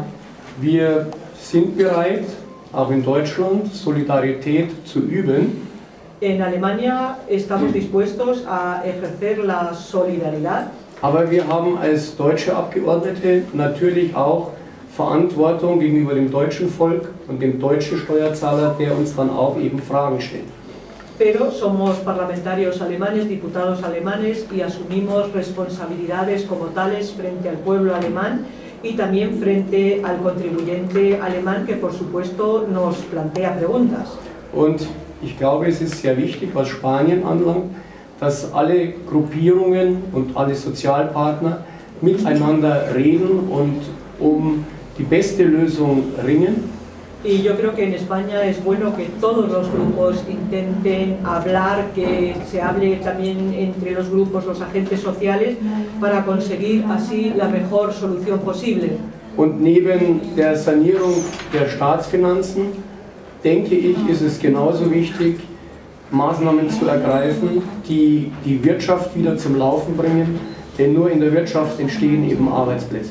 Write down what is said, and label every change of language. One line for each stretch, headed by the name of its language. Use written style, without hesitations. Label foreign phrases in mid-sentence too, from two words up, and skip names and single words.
German: Wir sind bereit, auch in Deutschland Solidarität zu üben.
Spanish: En Alemania estamos dispuestos a ejercer la solidaridad.
German: Aber wir haben als deutsche Abgeordnete natürlich auch Verantwortung gegenüber dem deutschen Volk und dem deutschen Steuerzahler, der uns dann auch eben Fragen stellt.
Spanish: Pero somos parlamentarios alemanes, diputados alemanes, y asumimos responsabilidades como tales frente al pueblo alemán y también frente al contribuyente alemán, que por supuesto nos plantea preguntas.
German: Und ich glaube, es ist sehr wichtig, was Spanien anlangt, dass alle Gruppierungen und alle Sozialpartner miteinander reden und um die beste Lösung ringen.
Spanish: Y yo creo que en España es bueno que todos los grupos intenten hablar, que se hable también entre los grupos, los agentes sociales, para conseguir así la mejor solución posible.
German: Und neben der Sanierung der Staatsfinanzen, denke ich, ist es genauso wichtig, Maßnahmen zu ergreifen, die die Wirtschaft wieder zum Laufen bringen, denn nur in der Wirtschaft entstehen eben Arbeitsplätze.